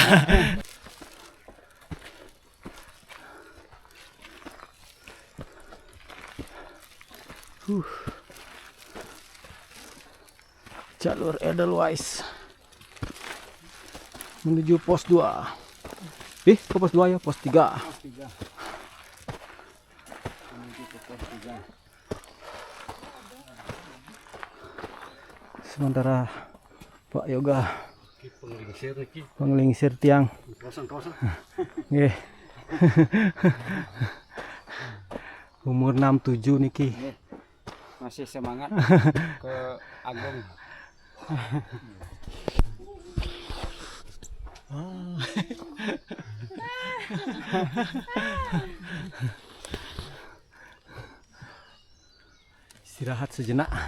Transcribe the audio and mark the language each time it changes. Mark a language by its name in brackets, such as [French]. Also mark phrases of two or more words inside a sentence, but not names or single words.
[Indonesian] Jalur Edelweiss menuju pos 2. Ke pos 2 ya, pos 3. Sementara Pak Yoga [Balinese] Penglingsir iki. penglingsir tiang. [Indonesian] Kosan. Nggih. Umur 67 niki. Masih semangat ke Agung. Istirahat sejenak.